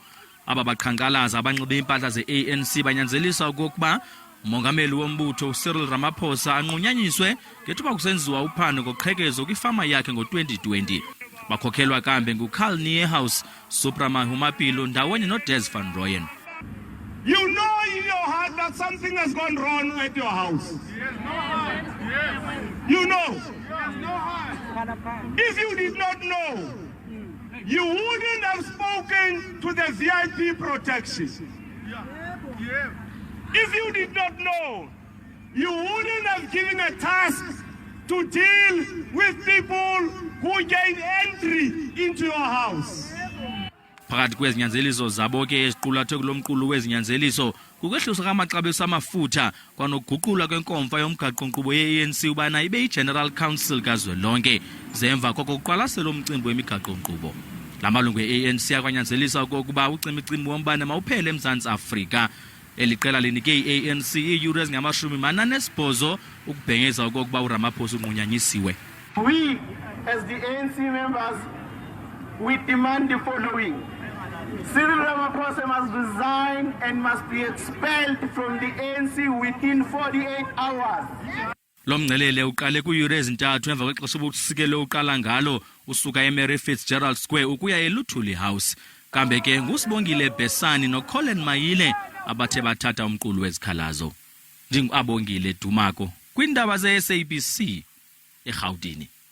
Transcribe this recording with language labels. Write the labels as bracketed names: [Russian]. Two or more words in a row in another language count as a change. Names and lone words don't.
[Xhosa] Aba baqhankqalaza abanxibe impahla zeANC banyanzelisa okokuba umongameli wombutho uCyril Ramaphosa anqunyanyiswe ngethuba kusenziwa uphando ngoqhekezo kwifama yakhe ngo-2020. Bakhokhelwa kambe nguCarl Niehaus, Suprama Humapilo ndawonye noDes van Rooyen. [English] You know in your heart that something has gone wrong at your house. You know. If you did not know, you wouldn't have spoken to the VIP protection. If you did not know, you wouldn't have given a task to deal with people who gain entry into your house. [Xhosa] Phakathi kwezinyanzeliso zabo ke eziqulathe kulomqulu wezinyanzeliso kukwehliswa kwamaxabiso amafutha kwanokuguqulwa kwenkomfa yomgaqo-nkqubo ye-ANC ubana ibe yi-General Council kazwelonke zemva kokuqwalasela umcimbi wemigaqo-nkqubo. La malungu e-ANC akwanyanzelisa okokuba ucimicimbi wombane mawuphele eMzantsi Afrika. Eli qela linike i-ANC iiyure ezingama-48 ukubhengeza okokuba uRamaphosa unqunyanyisiwe. [English] We, as the ANC members, we demand the following. Cyril Ramaphosa must resign and must be expelled from the ANC within 48 hours. [Xhosa] Lo mngcelele uqale kuyure ezintathu emva kwexesha obusikelo uqala ngalo usuka eMary Fitzgerald Square ukuya eLuthuli House. Kambe ke nguSibongile Besani noColin Mayile abathe bathatha umqulu wezikhalazo. Ndingu-Abongile Dumako kwindaba ze-SABC eGauteng.